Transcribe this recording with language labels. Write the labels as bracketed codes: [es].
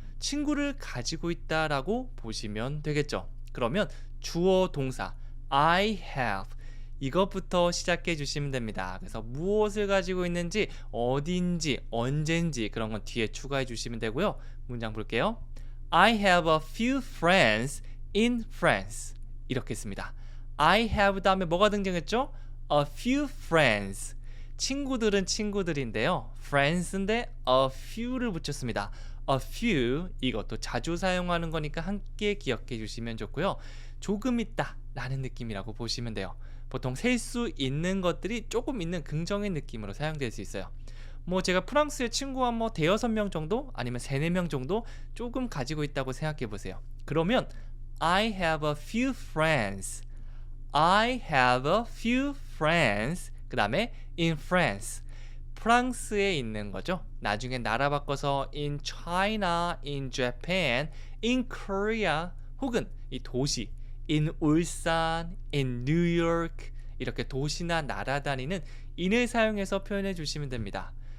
[ko] 친구를 가지고 있다라고 보시면 되겠죠. 그러면 주어 동사 I have 이것부터 시작해 주시면 됩니다. 그래서 무엇을 가지고 있는지, 어딘지, 언젠지 그런 건 뒤에 추가해 주시면 되고요. 문장 볼게요. [en] I have a few friends in France. [ko] 이렇게 씁니다. I have 다음에 뭐가 등장했죠? [en] A few friends. [ko] 친구들은 친구들인데요. friends인데 a few를 붙였습니다. a few 이것도 자주 사용하는 거니까 함께 기억해 주시면 좋고요. 조금 있다 라는 느낌이라고 보시면 돼요. 보통 셀 수 있는 것들이 조금 있는 긍정의 느낌으로 사용될 수 있어요. 뭐 제가 프랑스의 친구가 뭐 대여섯 명 정도 아니면 세네 명 정도 조금 가지고 있다고 생각해 보세요. [en] 그러면 I have a few friends. I have a few friends. 그 다음에 in France. [ko] 프랑스에 있는 거죠. 나중에 나라 바꿔서 [en] in China, in Japan, in Korea [ko] 혹은 이 도시 in 울산, [en] in New York [ko] 이렇게 도시나 나라 단위는 in을 사용해서 표현해 주시면 됩니다.